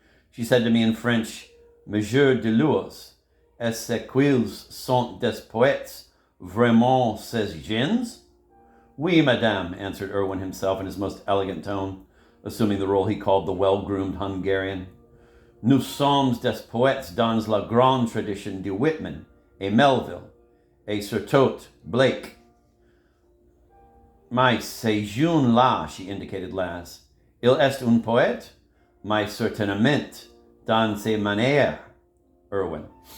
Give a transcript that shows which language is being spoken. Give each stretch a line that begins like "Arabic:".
English: She said to me in French,
French: "Monsieur de Luos, est-ce qu'ils sont des poètes, vraiment ces gens?" "Oui, madame,"
English: answered Erwin himself in his most elegant tone, assuming the role he called the well-groomed Hungarian.
French: "Nous sommes des poètes dans la grande tradition de Whitman et Melville, et surtout Blake." "Mais ce jeune-là,"
English: she indicated Laz,
French: "il est un poète?" "Mais certainement, dans ses manières." Erwin.